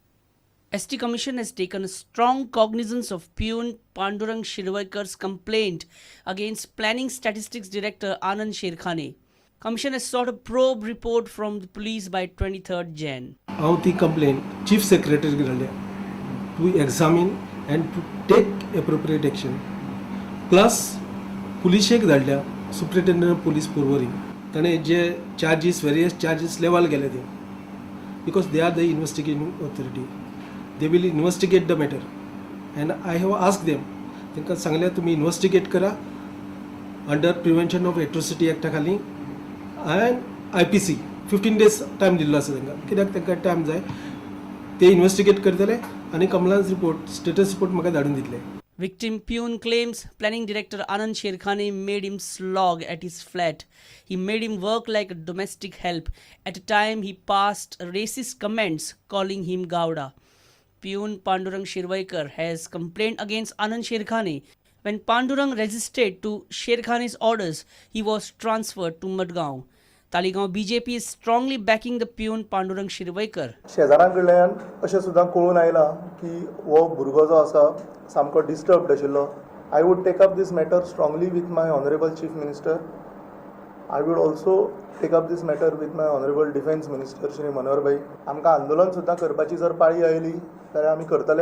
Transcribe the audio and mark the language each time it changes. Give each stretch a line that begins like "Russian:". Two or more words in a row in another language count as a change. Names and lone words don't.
English: ST Commission has taken strong cognizance of peon Pandurang Shirvaikar's complaint against Planning Statistics Director Anand Sherkhane. Commission has sought a probe report from the police by 23rd Jan. How the complaint Chief Secretary to examine and to take appropriate action. Plus, police धाडल्या Superintendent Police Purvari.
Konkani: ताणे जे charges,
English: various charges level
Konkani: गेले ते.
English: Because they are the investigating authority. They will investigate the matter. And I have asked them,
Konkani: तांकां सांगले तुम्ही investigate करा
English: under Prevention of Atrocity Act
Konkani: खाली
English: and IPC 15 days time
Konkani: दिल्लो आसा तांकां. कित्याक तांकां time जाय ते इन्वेस्टिगेट करतले आणि
English: compliance report status report
Konkani: म्हाका धाडून दितले.
English: Victim peon claims Planning Director Anand Sherkhane made him slog at his flat. He made him work like a domestic help. At a time, he passed racist comments calling him Govt. Peon Pandurang Shirvaikar has complained against Anand Sherkhane. When Pandurang resisted to Sherkhane's orders, he was transferred to Madgaon. Talegaon BJP is strongly backing the peon Pandurang Shirvaikar.
Konkani: शेजाऱ्यां कडल्यान अशें सुद्दां कळून आयलां की हो भुरगो जो आसा सामको डिस्टर्ब्ड आशिल्लो.
English: I would take up this matter strongly with my honourable Chief Minister. I would also take up this matter with my honourable Defence Minister श्री मनोहर भाई.
Konkani: आमकां आंदोलन सुद्दां करपाची जर पाळी आयली जाल्यार आमी करतले.